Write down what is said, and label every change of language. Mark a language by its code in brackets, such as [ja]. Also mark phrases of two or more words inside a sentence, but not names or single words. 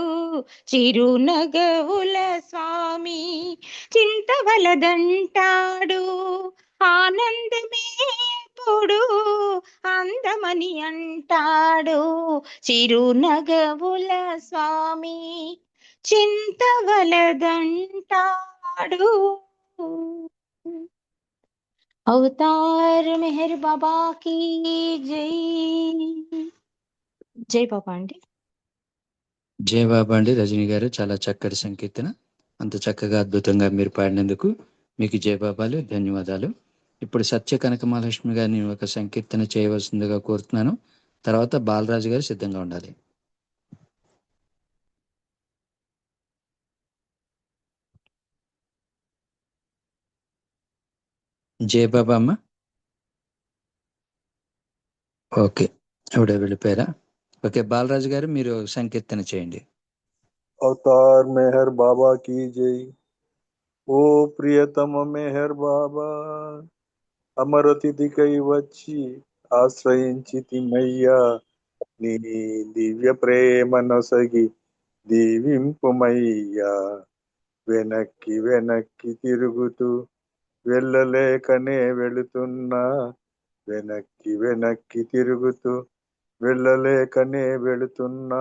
[te] చిరునగవుల స్వామి చింతవలదంటాడు, ఆనందమే పొడు అందమని అంటాడు. చిరునగవుల స్వామి చింతవలదంటాడు, అవతార్ మెహర్ బాబా की జై. జై బాబా అండి. జయ బాబా అండి. రజనీ గారు చాలా చక్కటి సంకీర్తన, అంత చక్కగా అద్భుతంగా మీరు పాడినందుకు మీకు జయబాబాలు, ధన్యవాదాలు. ఇప్పుడు సత్య కనక మహాలక్ష్మి గారిని ఒక సంకీర్తన చేయవలసిందిగా కోరుతున్నాను. తర్వాత బాలరాజు గారు సిద్ధంగా ఉండాలి. జయబాబా అమ్మ. ఓకే, ఆవిడ వెళ్ళిపోయారా? ఓకే, బాలరాజు గారు మీరు సంకీర్తన చేయండి. [hi] अवतार मेहर बाबा की जय। ओ प्रियतम मेहर बाबा, [te] అమరతిథికై వచ్చి ఆశ్రయించితిమయ్యా, నీ దివ్య ప్రేమ నొసగి దీవింపుమయ్యా. వెనక్కి వెనక్కి తిరుగుతూ వెళ్ళలేకనే వెళుతున్నా, వెనక్కి వెనక్కి తిరుగుతూ వెళ్ళలేకనే వెళుతున్నా.